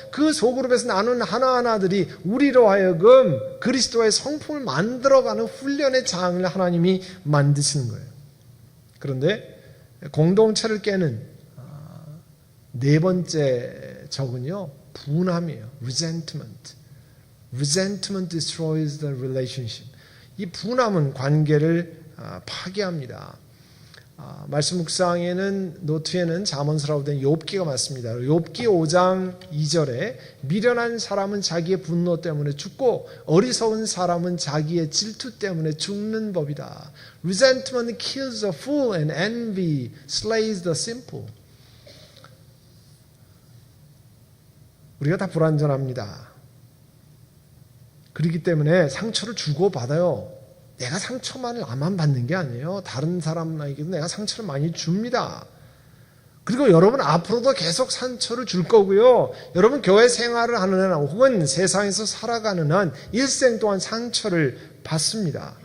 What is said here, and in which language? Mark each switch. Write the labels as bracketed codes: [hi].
[ko] 그 소그룹에서 나누는 하나하나들이 우리로 하여금 그리스도의 성품을 만들어가는 훈련의 장을 하나님이 만드시는 거예요. 그런데 공동체를 깨는 네 번째 적은요, 분함이에요. [en] resentment. Resentment destroys the relationship. [ko] 이 분함은 관계를 파괴합니다. 말씀 묵상에는 노트에는 잠언서라고 된 욥기가 맞습니다. 욥기 5장 2절에 미련한 사람은 자기의 분노 때문에 죽고 어리석은 사람은 자기의 질투 때문에 죽는 법이다. [en] Resentment kills the fool and envy slays the simple. [ko] 우리가 다 불완전합니다. 그렇기 때문에 상처를 주고받아요. 내가 상처만을 나만 받는 게 아니에요. 다른 사람에게도 내가 상처를 많이 줍니다. 그리고 여러분 앞으로도 계속 상처를 줄 거고요. 여러분 교회 생활을 하는 한 혹은 세상에서 살아가는 한 일생 동안 상처를 받습니다.